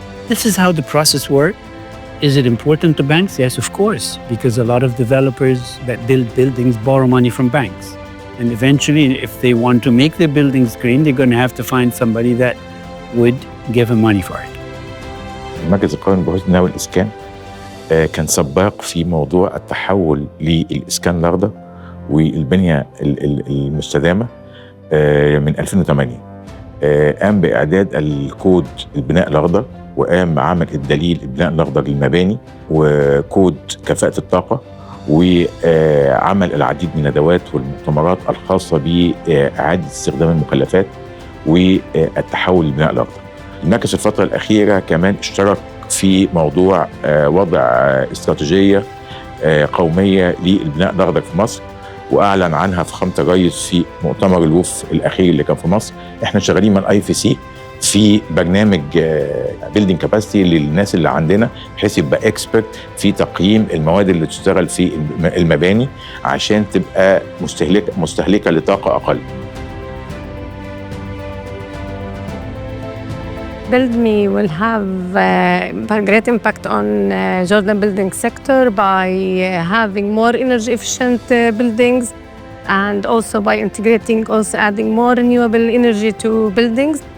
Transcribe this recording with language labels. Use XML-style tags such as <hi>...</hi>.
<en>This is how the process works. Is it important to banks? Yes, of course, because a lot of developers that build buildings borrow money from banks. And eventually, if they want to make their buildings green, they're going to have to find somebody that would give them money for it.</en> <ar>المركز القومي للبحوث النووية والإسكان كان سباق في موضوع التحول للإسكان الأخضر والبنية المستدامة من 2008. قام بإعداد الكود البناء الأخضر، وقام عمل الدليل البناء الأخضر للمباني، وكود كفاءة الطاقة، وعمل العديد من الندوات والمؤتمرات الخاصة بإعادة استخدام المخلفات والتحول للبناء الأخضر. المركز الفترة الأخيرة كمان اشترك في موضوع وضع استراتيجية قومية للبناء الأخضر في مصر، وأعلن عنها فخامة الرئيس في مؤتمر الوف الأخير اللي كان في مصر. احنا شغالين مع IFC في برنامج بيلدينج كاباسيتي للناس اللي عندنا، بحيث يبقى اكسبرت في تقييم المواد اللي تشتغل في المباني عشان تبقى مستهلكة لطاقة أقل.</ar> <en>BuildMe will have a great impact on Jordan building sector by having more energy efficient buildings, and also by integrating, also adding more renewable energy to buildings.</en>